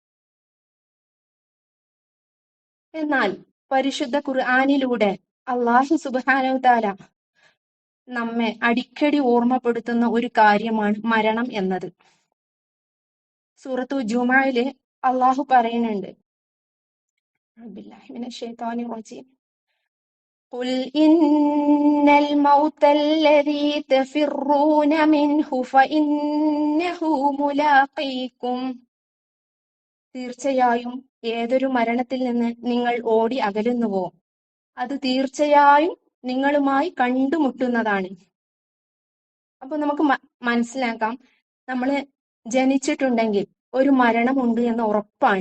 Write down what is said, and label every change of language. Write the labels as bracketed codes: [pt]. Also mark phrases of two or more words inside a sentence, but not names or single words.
[ml] എന്നാൽ പരിശുദ്ധ ഖുർആനിലൂടെ [ar] الله سبحانه وتعالى [ml] നമ്മെ അടിക്കടി ഓർമ്മപ്പെടുത്തുന്ന ഒരു കാര്യമാണ് മരണം എന്നത്. സൂറത്തു ജുമഅയില് അല്ലാഹു പറയുന്നുണ്ട്, [ar] قل إن الموت الذي تفرون منه فإنه ملاقيكم. [ml] തീർച്ചയായും ഏതൊരു മരണത്തിൽ നിന്ന് നിങ്ങൾ ഓടി അകലുന്നുവോ അത് തീർച്ചയായും നിങ്ങളുമായി കണ്ടുമുട്ടുന്നതാണ്. അപ്പൊ നമുക്ക് മനസ്സിലാക്കാം, നമ്മള് ജനിച്ചിട്ടുണ്ടെങ്കിൽ ഒരു മരണമുണ്ട് എന്ന് ഉറപ്പാണ്.